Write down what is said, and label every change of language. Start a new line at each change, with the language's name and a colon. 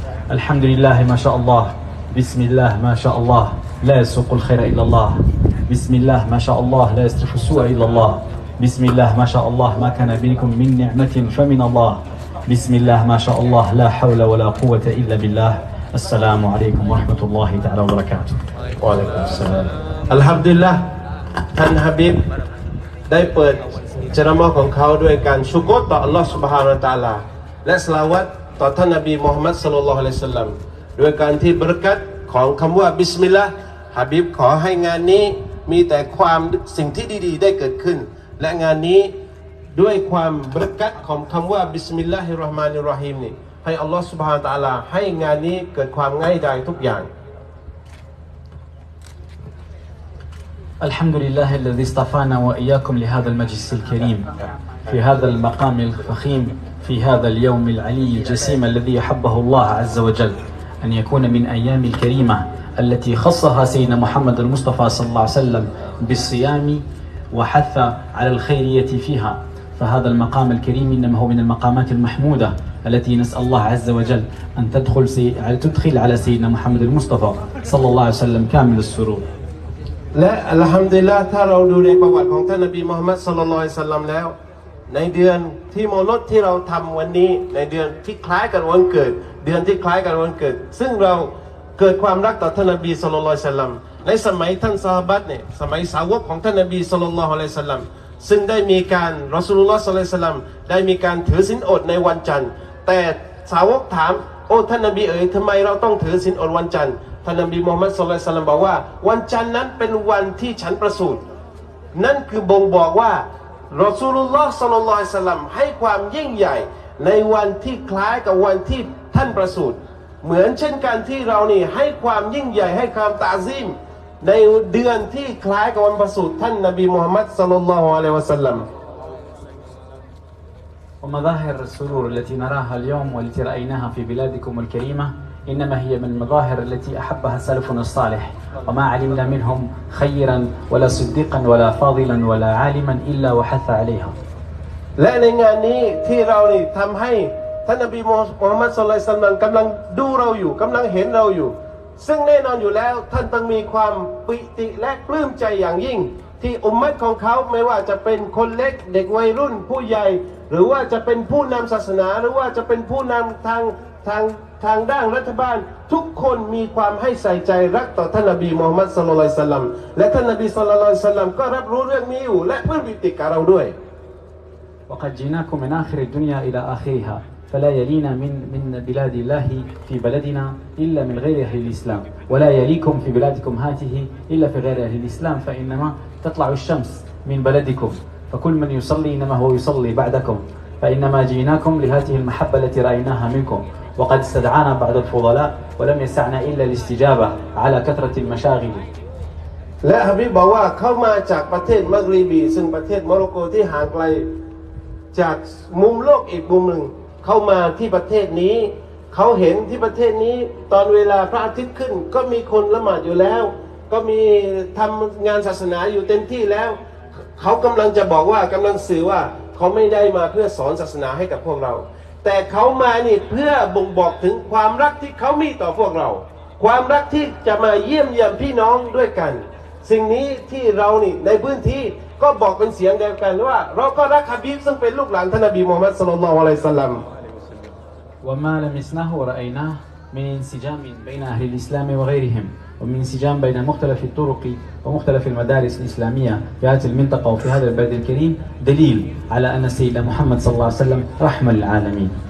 Arabic: الحمد لله ما شاء الله، بسم الله ما شاء الله، لا يسوق الخير إلا الله. بسم الله ما شاء الله، لا يصرف السوء إلا الله. بسم الله ما شاء الله، ما كان بينكم من نعمة فمن الله. بسم الله ما شاء الله، لا حول ولا قوة إلا بالله. السلام عليكم ورحمة الله تعالى وبركاته. Waalaikumsalam.
Thai: Alhamdulillah ท่านฮะบิบได้เปิดเจรามะของเขาด้วยการชุกรต่อ Allah Subhanahu Wa Taala และศลาวัตต่อท่านนบีมุฮัมมัดศ็อลลัลลอฮุอะลัยฮิวะซัลลัมด้วยการที่บะเราะกัตของคำว่าบิสมิลลาห์ฮะบิบขอให้งานนี้มีแต่ความสิ่งที่ดีๆได้เกิดขึ้นและงานนี้ด้วยความบะเราะกัตของคำว่าบิสมิลลาฮิรเราะห์มานิรเราะฮีมนี่ให้ Allah Subhanahu Wa Taala ให้งานนี้เกิดความง่ายดายทุกอย่าง
Arabic: الحمد لله الذي اصطفانا وإياكم لهذا المجلس الكريم في هذا المقام الفخيم في هذا اليوم العلي الجسيم الذي أحبه الله عز وجل أن يكون من أيام الكريمة التي خصها سيدنا محمد المصطفى صلى الله عليه وسلم بالصيام وحث على الخيرية فيها. فهذا المقام الكريم إنما هو من المقامات المحمودة التي نسأل الله عز وجل أن تدخل على سيدنا محمد المصطفى صلى الله عليه وسلم كامل السرور.
Thai: และอัลฮัมดุลิลละห์ถ้าเราดูในประวัติของท่านนบีมุฮัมมัดศ็อลลัลลอฮุอะลัยฮิวะซัลลัมแล้วในเดือนที่มอลดที่เราทำวันนี้ในเดือนที่คล้ายกับวันเกิดเดือนที่คล้ายกับวันเกิดซึ่งเรา เกิดความรักต่อท่านนบีศ็อลลัลลอฮุอะลัยฮิวะซัลลัมในสมัยท่านซอฮาบะห์เนี่ยสมัยสาวกของท่านนบีศ็อลลัลลอฮุอะลัยฮิวะซัลลัมซึ่งได้มีการรอซูลุลลอฮ์ศ็อลลัลลอฮุอะลัยฮิวะซัลลัมได้มีการถือศีลอดในวันจันทร์แต่สาวกถามโอ้ท่านนบีเอ๋ยทำไมเราต้องถือศีลอดวันจันทร์ท่านนบีมุฮัมมัดศ็อลลัลลอฮุอะลัยฮิวะซัลลัมบอกว่าวันจันทร์นั้นเป็นวันที่ฉันประสูติ นั่นคือบ่งบอกว่ารอซูลุลลอฮ์ศ็อลลัลลอฮุอะลัยฮิวะซัลลัมให้ความยิ่งใหญ่ในวันที่คล้ายกับวันที่ท่านประสูติเหมือนเช่นกันที่เรานี่ให้ความยิ่งใหญ่ให้ความตะซีมในเดือนที่คล้ายกับวันประสูติท่านนบีมุฮัมมัดศ็อลลัลลอฮุอะลัยฮิวะซัลลัม
Arabic: ومظاهر السرور التي نراها اليوم والتي رأيناها في بلادكم الكريمة إنما هي من المظاهر التي أحبها سلفنا الصالح وما علمنا منهم خيرا ولا صديقا ولا فاضلا ولا عالما إلا وحث عليها
Thai: และในงานนี้ที่เรานี่ทำให้ท่านนบีมุฮัมมัดศ็อลลัลลอฮุอะลัยฮิวะซัลลัมกำลังดูเราอยู่กำลังเห็นเราอยู่ซึ่งแน่นอนอยู่แล้วท่านต้องมีความปิติและปลื้มใจอย่างยิ่งที่อุมมะฮ์ของเขาไม่ว่าจะเป็นคนเล็กเด็กวัยรุ่นผู้ใหญ่หรือว่าจะเป็นผู้นำศาสนาหรือว่าจะเป็นผู้นำทางด้านรัฐบาลทุกคนมีความให้ใส่ใจรักต่อท่านนบีมุฮัมมัดศ็อลลัลลอฮุอะลัยฮิวะซัลลัมและท่านนบีศ็อลลัลลอฮุอะลัยฮิวะซัลลัมก็รับรู้เรื่องนี้อยู่และปลื้มปิติกับเราด้วย
Arabic: وقد جئناكم من آخر الدنيا إلى آخرها فلا يلينا من بلاد الله في بلدنا إلا من غير أهل الإسلام ولا يليكم في بلادكم هذه إلا في غير أهل الإسلام فإنما تطلع الشمس من بلدكم فكل من يصلي إنما هو يصلي بعدكم فإنما جئناكم لهذه المحبة التي رأيناها منكم وقد استدعانا بعض الفضلاء ولم يسعنا إلا الاستجابة على كثرة المشاغل
Thai: และฮะบีบบอกว่าเขามาจากประเทศมักริบีซึ่งประเทศโมร็อกโกที่ห่างไกลจากมุมโลกอีกมุมหนึ่งเข้ามาที่ประเทศนี้เขาเห็นที่ประเทศนี้ตอนเวลาพระอาทิตย์ขึ้นก็มีคนละหมาดอยู่แล้วก็มีทำงานศาสนาอยู่เต็มที่แล้ว เขากำลังจะบอกว่ากำลังสื่อว่าเขาไม่ได้มาเพื่อสอนศาสนาให้กับพวกเราแต่เขามานี่เพื่อบ่งบอกถึงความรักที่เขามีต่อพวกเราความรักที่จะมาเยี่ยมเยียนพี่น้องด้วยกันสิ่งนี้ที่เรานี่ในพื้นที่ก็บอกเป็นเสียงเดียวกันว่าเราก็รักฮะบีบซึ่งเป็นลูกหลานท่านนบีมุฮัมมัดศ็อลลัลลอฮุอะลัยฮิวะซัลลัม
Arabic: وما لمسناه ورأيناه من انسجام بين أهل الإسلام وغيرهم ومن انسجام بين مختلف الطرق ومختلف المدارس الإسلامية في هذه المنطقة وفي هذا البلد الكريم دليل على أن سيدنا محمد صلى الله عليه وسلم رحمة للعالمين